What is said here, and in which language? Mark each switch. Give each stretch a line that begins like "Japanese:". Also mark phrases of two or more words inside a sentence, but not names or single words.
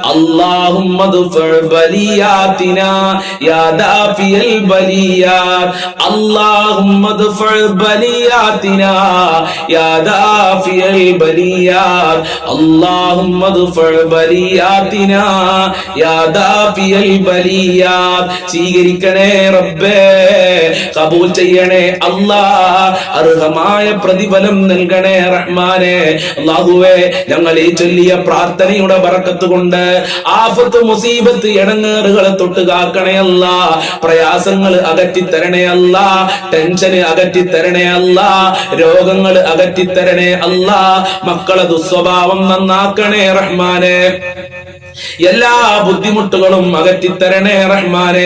Arabic: اللهم ادفع بلياتنا يا دافع البليات. اللهم ادفع بلياتنا يا دافع البليات. اللهم ادفع بلياتنا يا دافع البليات.
Malayalam: സ്വീകരിക്കണേ റബ്ബേ, കബൂൽ ചെയ്യണേ അല്ലാഹ്, അർഹമായ പ്രതിഫലം നൽകണേ റഹ്മാനേ. അല്ലാഹുവേ, ഞങ്ങൾ ഈ ചൊല്ലിയ പ്രാർത്ഥനയുടെ ബറക്കത്ത് കൊണ്ട് ആഫത്ത് മുസീബത്ത് ഇടങ്ങേറുകളെ തൊട്ട് കാക്കണേ അല്ലാഹ്, പ്രയാസങ്ങൾ അകറ്റി തരണേ അല്ലാഹ്, ടെൻഷൻ അകറ്റി തരണേ അല്ലാഹ്, രോഗങ്ങൾ അകറ്റി തരണേ അല്ലാഹ്, മക്കളെ ദുസ്വഭാവം നന്നാക്കണേ റഹ്മാനേ, എല്ലാ ബുദ്ധിമുട്ടുകളും അകറ്റിത്തരണേ റഹ്മാനെ.